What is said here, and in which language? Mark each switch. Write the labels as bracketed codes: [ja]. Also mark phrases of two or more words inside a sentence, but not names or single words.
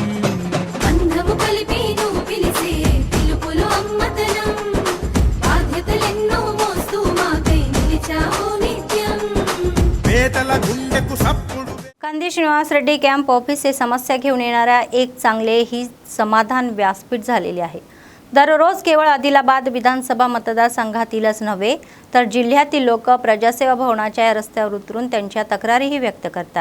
[te] బంధము కలిపి నువ్వు పిలిసే పిలుపులు అమ్మతనం, బాధ్యతలెన్నో మోస్తూ మాకై నిలిచావు నిత్యం. పేదల గుండెకు సప్పుడు. [mr] कंदी श्रीनिवास रेड्डी [en] camp office [mr] हे समस्या घेऊन येणाऱ्या एक चांगले ही समाधान व्यासपीठ झालेले आहे. दररोज केवळ आदिलाबाद विधानसभा मतदारसंघातीलच नव्हे तर जिल्ह्यातील लोक प्रजासेवा भवनाच्या या रस्त्यावर उतरून त्यांच्या तक्रारीही व्यक्त करतात.